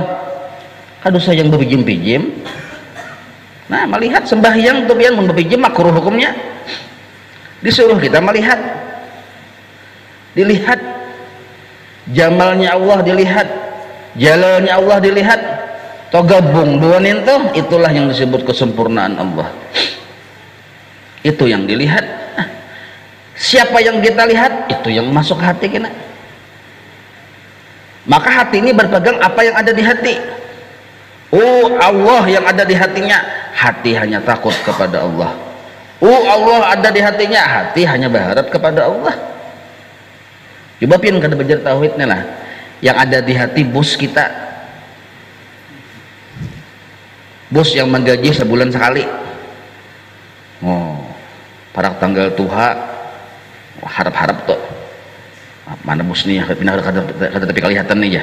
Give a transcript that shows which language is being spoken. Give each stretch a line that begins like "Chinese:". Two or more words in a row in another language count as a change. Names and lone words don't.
Banjar: Kada usah yang berpijim-pijim. Nah melihat sembahyang tuh pian mun berpijim makruh hukumnya.
Indonesian: Disuruh kita melihat, dilihat jamalnya Allah, dilihat jalalnya Allah, dilihat.
Banjar: Toh gabung dua ninto itulah yang disebut kesempurnaan Allah. itu yang dilihat.
Indonesian: Siapa yang kita lihat, itu yang masuk hati kita. Maka hati ini berpegang apa yang ada di hati. Oh, Allah yang ada di hatinya, hati hanya takut kepada Allah. Oh, Allah ada di hatinya, hati hanya berharap kepada Allah.
Banjar: Coba pian kada belajar tauhidnya lah.
Indonesian: Yang ada di hati bos kita, bos yang menggaji sebulan sekali.
Banjar: Oh, pada tanggal tuha harap-harap tuh mana bos nih pindah kada tapi kelihatan nih ya.